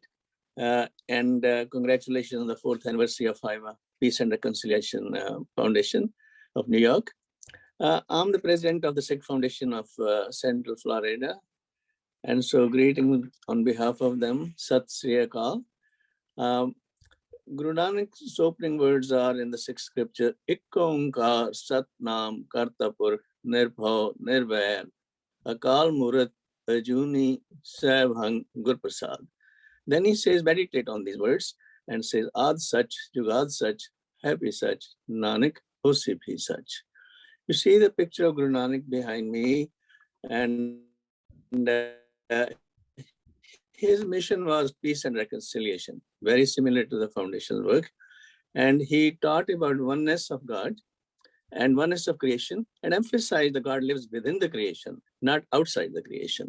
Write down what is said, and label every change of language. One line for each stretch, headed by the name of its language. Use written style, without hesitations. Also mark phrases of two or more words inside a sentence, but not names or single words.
English: And congratulations on the 4th anniversary of Heiwa, Peace and Reconciliation Foundation of New York. I'm the president of the Sikh Foundation of Central Florida. And so greeting on behalf of them,
Punjabi: ਸਤਿ ਸ੍ਰੀ ਅਕਾਲ.
English: Guru Nanak's opening words are in the Sikh scripture,
Punjabi: ਇਕ ਓਅੰਕਾਰ ਸਤਿ ਨਾਮੁ ਕਰਤਾਪੁਰ ਨਿਰਭਉ ਨਿਰਵੈਰੁ ਅਕਾਲ ਮੂਰਤਿ ਅਜੂਨੀ ਸੈਭੰ ਗੁਰਪ੍ਰਸਾਦਿ.
English: Then he says, meditate on these words and says,
Punjabi: ਆਦਿ ਸਚੁ ਜੁਗਾਦਿ ਸਚੁ Happy ਸਚੁ ਨਾਨਕ ਹੋਸੀ ਭੀ ਸਚੁ.
English: You see the picture of Guru Nanak behind me, and his mission was peace and reconciliation, very similar to the foundation's work. And he taught about oneness of God and oneness of creation, and emphasized that God lives within the creation, not outside the creation.